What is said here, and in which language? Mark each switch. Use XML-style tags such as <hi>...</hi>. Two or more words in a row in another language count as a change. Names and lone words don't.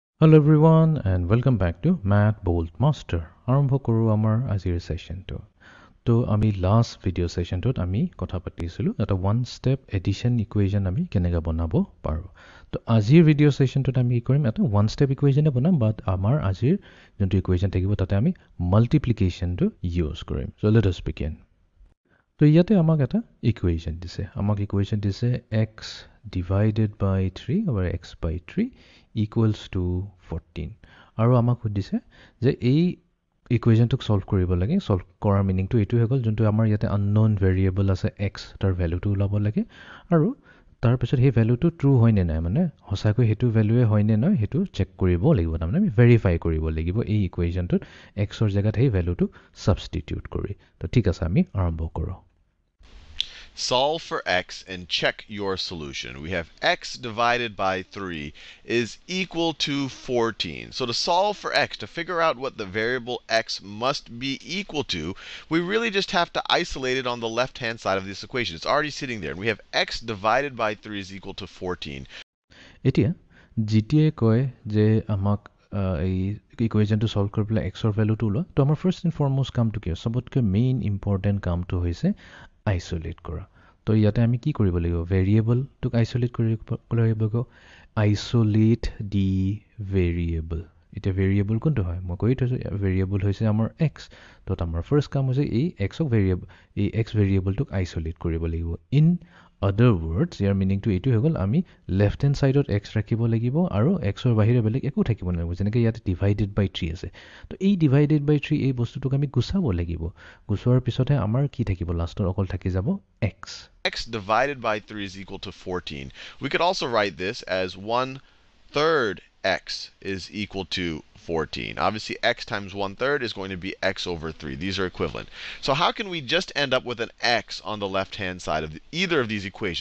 <en>Hello everyone and welcome back to Math Bolt Master.</en> <as>আৰম্ভ কৰো আমাৰ আজিৰ সেশনটো। তো আমি</as> <en>last video sessionটোত</en> <as>আমি কথা পাতিছিলো এটা</as> <en>one step addition equation</en> <as>আমি কেনেকৈ বনাব পাৰো। তো আজিৰ</as> <en>video sessionটোত</en> <as>আমি কি কৰিম এটা</as> <en>one step equationে</en> <as>বনাম বাট আমাৰ আজিৰ যোনটো ইকুৱেশন থাকিব তাতে আমি মাল্টিপ্লিকেশনটো ইউজ কৰিম।</as> <en>so let us begin.</en> <as>তো ইয়াতে আমাক এটা ইকুৱেশন দিছে। আমাক ইকুৱেশন দিছে</as> <en>x divided by 3 over x by 3 equals to 14</en> <as>আৰু আমাক সুধিছে যে এই ইকুৱেশনটোক সলভ কৰিব লাগে। সলভ কৰাৰ মিনিংটো এইটো হৈ গ'ল যোনটো আমাৰ ইয়াতে</as> <en>unknown variable</en> <as>আছে x তাৰ ভ্যালুটো ওলাব লাগে আৰু তাৰ পিছত সেই ভ্যালুটো ট্ৰু হয় নে নাই মানে সঁচাকৈ হেতু ভ্যালুৱে হয় নে নাই হেতু চেক কৰিব লাগিব তাৰমানে আমি ভেৰিফাই কৰিব লাগিব এই ইকুৱেশনটোত x ৰ জায়গাত সেই ভ্যালুটো সাবস্টিটিউট কৰি। তো ঠিক আছে আমি আৰম্ভ কৰো।</as> <en>Solve for x and check your solution. We have x divided by 3 is equal to 14. So to solve for x, to figure out what the variable x must be equal to, we really just have to isolate it on the left-hand side of this equation. It's already sitting there. And we have x divided by 3 is equal to 14.</en> <as>এতিয়া জিটিয়ে কয় যে আমাক এই ইকুৱেশনটো সলভ কৰিবলৈ x ৰ ভ্যালুটো ওলোৱা। তো আমাৰ</as> <en>first and foremost</en> <as>কামটো কি সবতকৈ</as> <en>main important</en> <as>কামটো হৈছে আইসোলেট কৰা। তো ইয়াতে আমি কি কৰিব লাগিব ভেৰিয়েবলটোক আইসোলেট কৰিব লাগিব</as> <en>isolate the variable.</en> <as>এটা ভেৰিয়েবল কোনটো হয় মই কৈ থৈছো ভেৰিয়েবল হৈছে আমাৰ x। তো আমাৰ ফাৰ্স্ট কাম হৈছে এই x ক ভেৰিয়েবল এই x ভেৰিয়েবলটোক আইসোলেট কৰিব লাগিব।</as> <en>in other words</en> <as>ইয়াৰ মিনিংটো এইটো হৈ গ'ল আমি</as> <en>left hand sideত</en> <as>x ৰাখিব লাগিব আৰু x ৰ বাহিৰে বেলেগ একো থাকিব নালাগিব যেনেকৈ ইয়াতে</as> <en>divided by 3</en> <as>আছে। তো এই</as> <en>divided by 3</en> <as>এই বস্তুটোক আমি গুছাব লাগিব। গুছোৱাৰ পিছতহে আমাৰ কি থাকিব লাষ্টত অকল থাকি যাব x।</as> <en>X divided by 3 is equal to 14. We could also write this as 1/3 x is equal to 14. Obviously, x times 1/3 is going to be x over 3. These are equivalent. So how can we just end up with an x on the left-hand side of either of these equations?</en>